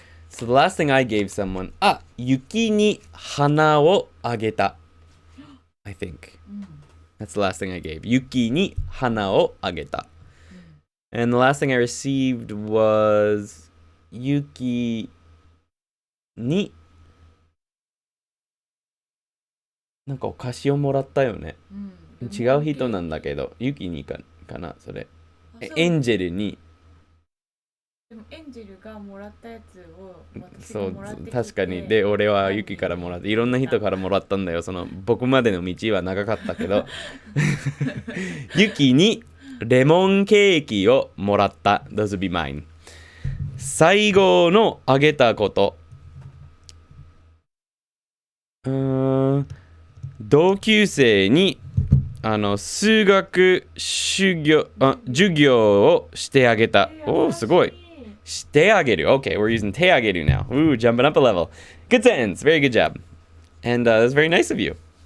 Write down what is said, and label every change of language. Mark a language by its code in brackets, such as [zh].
[en] So the last thing I gave someone, [ja] yuki ni hana wo ageta. [en] I think. That's the last thing I gave. [ja] Yuki ni hana wo ageta. [en] And the last thing I received was [ja] yuki ni なんかお菓子をもらったよね。違う人なんだけど、ユキにかな、それ。エンジェルに。でもエンジェルがもらったやつを私そうがもらってきて、確かに。で俺はユキからもらって、いろんな人からもらったんだよ。その僕までの道は長かったけどユキにレモンケーキをもらった。 [en] Those would be mine. [ja] 最後のあげたこと、同級生に数学授業をしてあげた。おー、すごい。してあげる。 [en] Okay, we're using てあげる now. Ooh, jumping up a level. Good sentence. Very good job. And that's very nice of you.